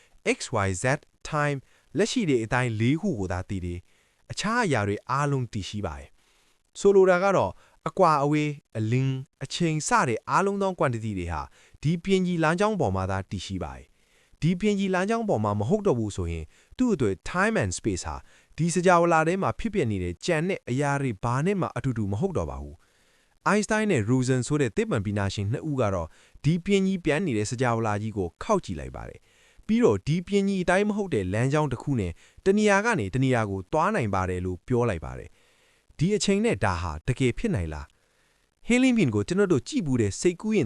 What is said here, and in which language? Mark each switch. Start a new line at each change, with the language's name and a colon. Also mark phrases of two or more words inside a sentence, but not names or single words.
English: XYZ time
Burmese: လက်ရှိတဲ့အတိုင်း၄ခုကိုသာသိတယ်။အခြားအရာတွေအားလုံးတည်ရှိပါတယ်။ဆိုလိုတာကတော့အကွာအဝေးအလင်းအချိန်စတဲ့အားလုံးသော quantity တွေဟာဒီပြင်ကြီးလမ်းကြောင်းပေါ်မှာသာတည်ရှိပါတယ်။ဒီပြင်ကြီးလမ်းကြောင်းပေါ်မှာမဟုတ်တော့ဘူးဆိုရင်သူ့အတွက်
English: time and space
Burmese: ဟာဒီ စကြဝဠာထဲမှာဖြစ်ပျက်နေတဲ့ကြံတဲ့အရာတွေဘာနဲ့မှအတူတူမဟုတ်တော့ပါဘူး။ Einstein နဲ့ Rosen ဆိုတဲ့သိပ္ပံပညာရှင်နှစ်ဦးကတော့ဒီပြင်ကြီးပြန်နေတဲ့စကြဝဠာကြီးကိုခောက်ကြည့်လိုက်ပါတယ်။ပြီးတော့ဒီပြင်ကြီးအတိုင်းမဟုတ်တဲ့ လမ်းကြောင်းတစ်ခုနဲ့တနေရာကနေတနေရာကိုသွားနိုင်ပါတယ်လို့ပြောလိုက်ပါတယ်။ဒီအချိန်နဲ့ဒါဟာတကယ်ဖြစ်နိုင်လား။ဟင်းလင်းပင်ကိုကျွန်တော်တို့ကြည့်ဘူးတဲ့စိတ်ကူးရင်